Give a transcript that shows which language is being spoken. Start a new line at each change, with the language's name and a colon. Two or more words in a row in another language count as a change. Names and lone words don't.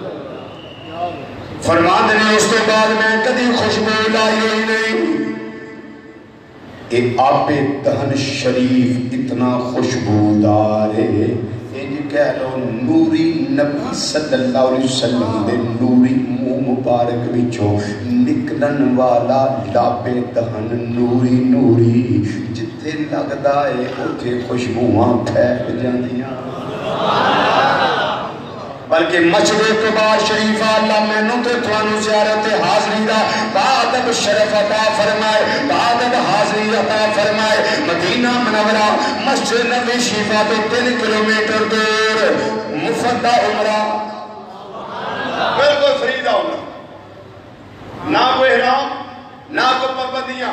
Arabic: یا رسول اللہ،
Urdu: فرماتے ہیں اس کے بعد
Punjabi: میں کدی خوشبو لائی ہوئی نہیں.
Urdu: یہ آب دہن شریف اتنا خوشبودار ہے،
Punjabi: کہہ لو نوری نبی
Arabic: صلی اللہ علیہ وسلم
Punjabi: دے نوری منہ مبارک وچوں نکلن والا لابے دہن نوری نوری جتھے لگدا ہے اوتھے خوشبوواں پھیل جاندیاں. بلکہ مسجد قباء شریف اللہ مینوں تے تھانوں زیارت حاضری دا بعد شرف عطا فرمائے، بعد حاضری عطا فرمائے. مدینہ منورہ مسجد نبوی شریف تو 3 کلومیٹر دور مفت دا عمرہ، بالکل فری دا عمرہ، نہ کوئی احرام نہ کوئی پابندیاں.